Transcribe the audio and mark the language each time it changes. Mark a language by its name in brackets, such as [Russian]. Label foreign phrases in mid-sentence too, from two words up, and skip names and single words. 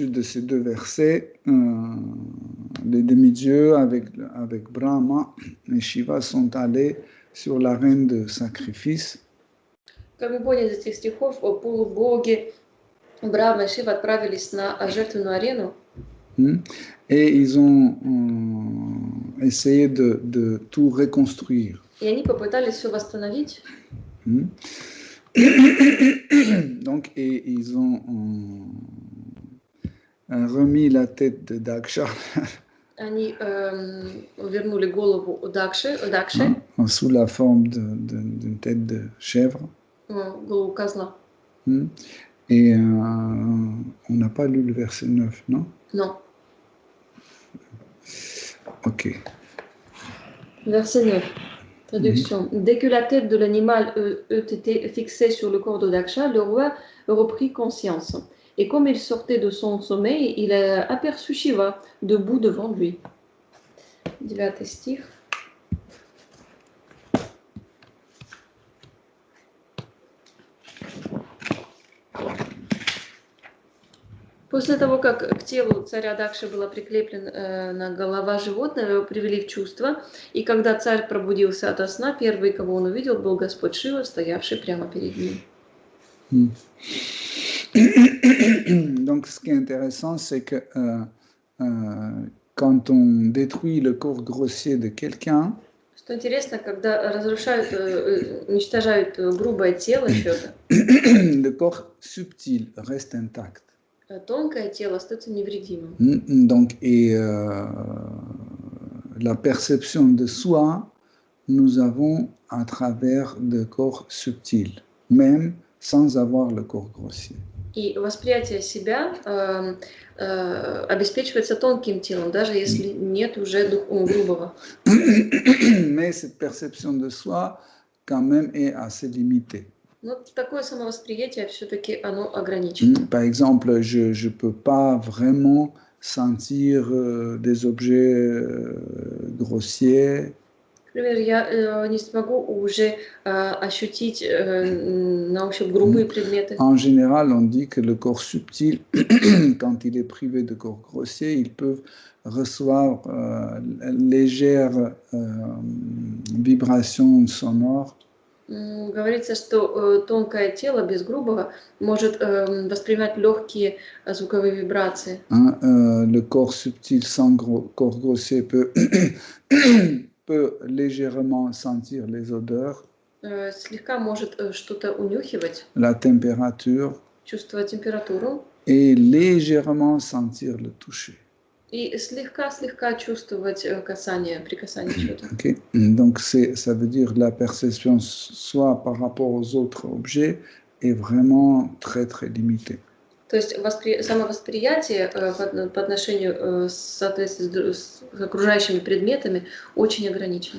[French] de ces deux versets, les demi-dieux avec Brahma et Shiva sont allés sur l'arène de sacrifice. [Russian] Как мы поняли из этих стихов, полубоги Брахма и Шива отправились на жертвенную арену. [French] Et ils ont essayé de tout reconstruire. [Russian] И они попытались все восстановить. [French] Donc, et ils ont remis la tête de Daksha. [Russian] Они вернули голову Дакши, [French] sous la forme d'une tête de chèvre. [Russian] Голову козла. [French] Et on n'a pas lu le verset 9, non? Non. Ok. Verset 9. Traduction. Dès que la tête de l'animal eut été fixée sur le corps de Daksha, le roi reprit conscience. Et comme il sortait de son sommeil, il a aperçu Shiva debout devant lui. [Russian] 9 стих. После того, как к телу царя Дакши была прикреплена голова животного, его привели в чувство, и когда царь пробудился ото сна, первый, кого он увидел, был Господь Шива, стоявший прямо перед ним. [French] Donc, ce qui est intéressant, c'est que quand on détruit le corps grossier de quelqu'un, [Russian] Что интересно, когда разрушают, уничтожают грубое тело чего-то, [French] le corps subtil reste intact. [Russian] Тонкое тело остается невредимым. [French] Donc, et la perception de soi, nous avons à travers le corps subtil, même sans avoir le corps grossier. [Russian] И восприятие себя обеспечивается тонким телом, даже если нет уже грубого. [French] Mais cette perception de soi, quand même, est assez limitée. [Russian] Но такое самовосприятие все-таки оно ограничено. [French] Par exemple, je ne peux pas vraiment sentir des objets grossiers. [Russian] Например, я не смогу уже ощутить на ощупь грубые предметы. [French] En général, on dit que le corps subtil, quand il est privé de corps grossier, ils peuvent recevoir légères vibrations sonores. [Russian] Говорится, что тонкое тело без грубого может воспринимать легкие звуковые вибрации. [French] Le corps subtil sans corps grossier peut légèrement sentir les odeurs, [Russian] Слегка может что-то унюхивать, [French] la température, [Russian] чувствовать температуру [French] et légèrement sentir le toucher. [Russian] и слегка чувствовать прикасание чего-то. [French] Okay. Donc ça veut dire que la perception soit par rapport aux autres objets est vraiment très très limitée. [Russian] То есть самовосприятие по отношению с окружающими предметами очень ограничено.